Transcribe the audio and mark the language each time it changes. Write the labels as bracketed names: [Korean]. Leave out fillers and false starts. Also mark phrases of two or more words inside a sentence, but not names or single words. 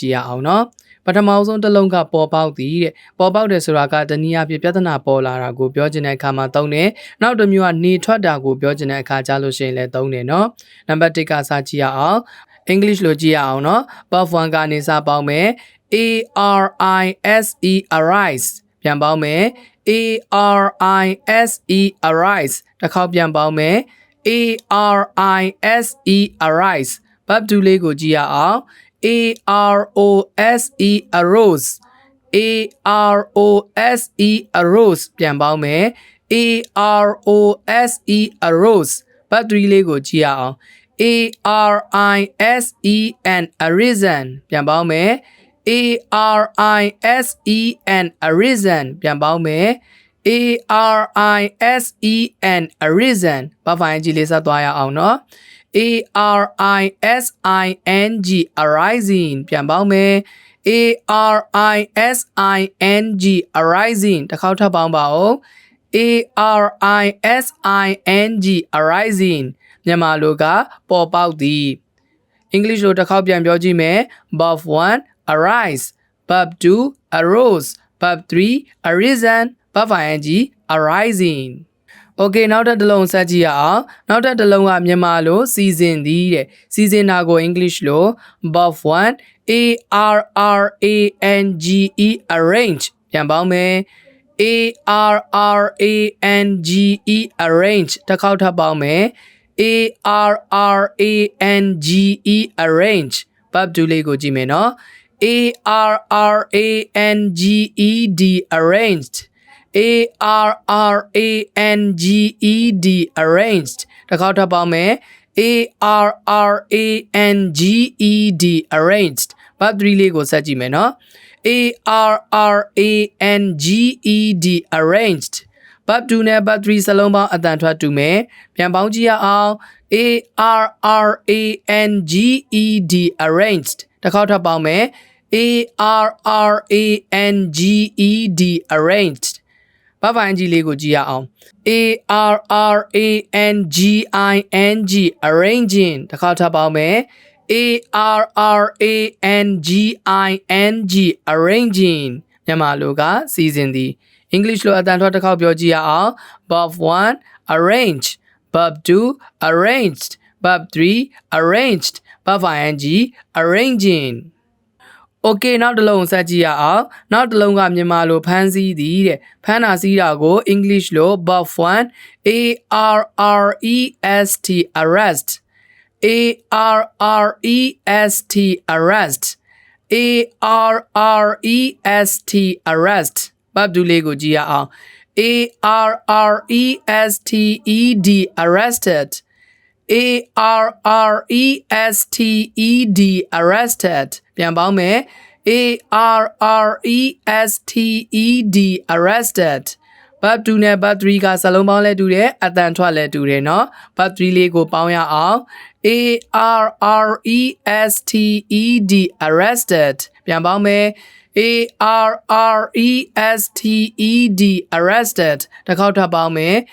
[Burmese] ည့်ရအောင်เนาะပထမဆုံးတစ်လုံးကပေါ်ပေါက်သည်တဲ့ပေါ်ပေါက်တယ်ဆိုတာကတနည်းအားဖြင့်ပြဿနာပေါ်လာတာကိုပြောချင်တဲ့အခါမှာသုံးတယ်နောက်တစ်မျိုးကနေထွက်တာကိုပြောချင်တဲ့အခါကြားလို့ရှိရင်လည်းသုံးတယ်เนาะနံပါတ်1ကစကြည့်ရအောင် English လို့ကြည့်ရအောင်เนาะ [English] verb 1 [Burmese] ကနေစပေါင်းမယ် [English] ARISE arise [Burmese] ပြန်ပေါင်းမယ် [English] ARISE arise [Burmese] တစ်ခေါက်ပြန်ပေါင်းမယ် [English] ARISE arise verb 2 [Burmese] လေးကိုကြည့်ရအောင် [English] AROSE arose AROSE arose [Burmese] ပြန်ပေါင်းမယ် [English] AROSE arose verb 3 [Burmese] လေးကိုကြည့်ရအောင် [English] ARISEN arisen [Burmese] ပြန်ပေါင်းမယ် [English] ARISEN arisen [Burmese] ပြန်ပေါင်းမယ် [English] ARISEN arisen [Burmese] ဘာဖိုင်ကြီးလေးဆက်သွားရအောင်เนาะ [English] ARISING arising [Burmese] ပြန်ပေါင်းမယ် [English] ARISING arising [Burmese] တစ်ခေါက်ထပ်ပေါင်းပါဦး [English] ARISING arising [Burmese] မြန်မာလိုကပေါ်ပေါက်သည် English လိုတစ်ခေါက်ပြန်ပြောကြည့်မယ် [English] verb 1 arise verb 2 arose verb 3 arisen verb ing arising Okay [Burmese] နောက်တစ်လုံးဆက်ကြည့်ရအောင်နောက်တစ်လုံးကမြန်မာလိုစီစဉ်သည်တဲ့စီစဉ်တာကို English လို [English] verb 1 ARRANGE arrange [Burmese] ပြန်ပေါင်းမယ် [English] ARRANGE arrange [Burmese] တစ်ခေါက်ထပ်ပေါင်းမယ် [English] ARRANGE arrange verb 2 [Burmese] လေးကိုကြည့်မယ်နော် [English] ARRANGED arranged ARRANGED arranged [Burmese] တစ်ခေါက်ထပ်ပေါင်းမယ် [English] ARRANGED arranged verb 3 [Burmese] လေးကိုဆက်ကြည့်မယ်နော် [English] ARRANGED arranged verb 2 [Burmese] နဲ့ [English] verb 3 [Burmese] စလုံးပေါင်းအတန်ထွက်တူမယ်ပြန်ပေါင်းကြည့်ရအောင် [English] ARRANGED arranged [Burmese] တစ်ခေါက်ထပ်ပေါင်းမယ် [English] ARRANGED arranged [Burmese] ဘာဖိုင်ကြီးလေးကိုကြည့်ရအောင် [English] ARRANGING arranging [Burmese] တစ်ခေါက်ထပ်ပေါင်းမယ် [English] ARRANGING arranging [Burmese] မြန်မာလိုကစီစဉ်သည် English လိုအတန်ထွက်တစ်ခေါက်ပြောကြည့်ရအောင် [English] verb 1 arrange verb 2 arranged verb 3 arranged verb ing arranging Okay [Burmese] နောက်တစ်လုံးဆက်ကြည့်ရအောင်နောက်တစ်လုံးကမြန်မာလိုဖမ်းဆီးသည်တဲ့ဖမ်းတာစီးတာကို English လို [English] verb 1 ARREST arrest ARREST arrest ARREST arrest verb 2 [Burmese] လေးကိုကြည့်ရအောင် [English] ARRESTED arrested ARRESTED arrested [Burmese] ပြန်ပေါင်းမယ် [English] ARRESTED arrested verb 2 [Burmese] နဲ့ [English] verb 3 [Burmese] ကစလုံးပေါင်းလဲတူတယ်အတန်ထွက်လဲတူတယ်เนาะ [English] verb 3 [Burmese] လေးကိုပေါင်းရအောင် [English] ARRESTED arrested [Burmese] ပြန်ပေါင်းမယ် [English] ARRESTED arrested [Burmese] တစ်ခေါက်ထပ်ပေါင်းမယ်